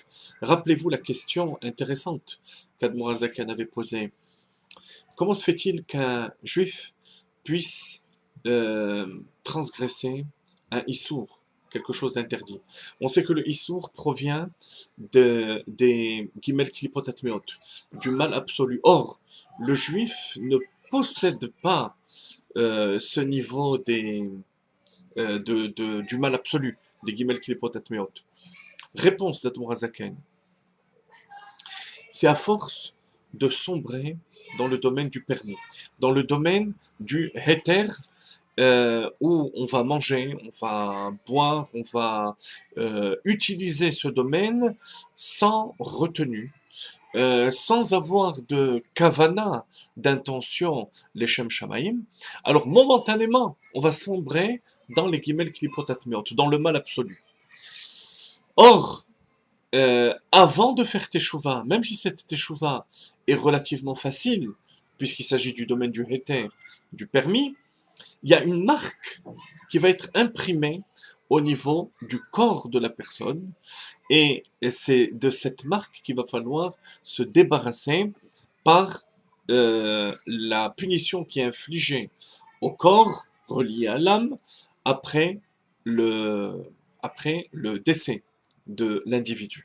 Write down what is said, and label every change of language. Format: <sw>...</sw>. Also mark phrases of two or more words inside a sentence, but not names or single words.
<fr>Rappelez-vous la question intéressante qu'Admorazakan avait posée. Comment se fait-il qu'un juif puisse transgresser un issour, quelque chose d'interdit? On sait que le issour provient des</fr> <he>ג קליפות הטמאות,</he> <fr>du mal absolu. Or, le juif ne possède pas ce niveau du mal absolu, des</fr> <he>ג קליפות הטמאות.</he> <fr>Réponse d'Admorazaken. C'est à force de sombrer dans le domaine du permis, dans le domaine du heter, où on va manger, on va boire, on va utiliser ce domaine sans retenue, sans avoir de kavana, d'intention, les</fr> <he>שם שמים.</he> <fr>Alors momentanément, on va sombrer dans les</fr> <he>ג קליפות הטמאות,</he> <fr>dans le mal absolu. Or, avant de faire teshuva, même si cette teshuva est relativement facile, puisqu'il s'agit du domaine du heter, du permis, il y a une marque qui va être imprimée au niveau du corps de la personne, et c'est de cette marque qu'il va falloir se débarrasser par la punition qui est infligée au corps relié à l'âme après le, après le décès de l'individu.</fr>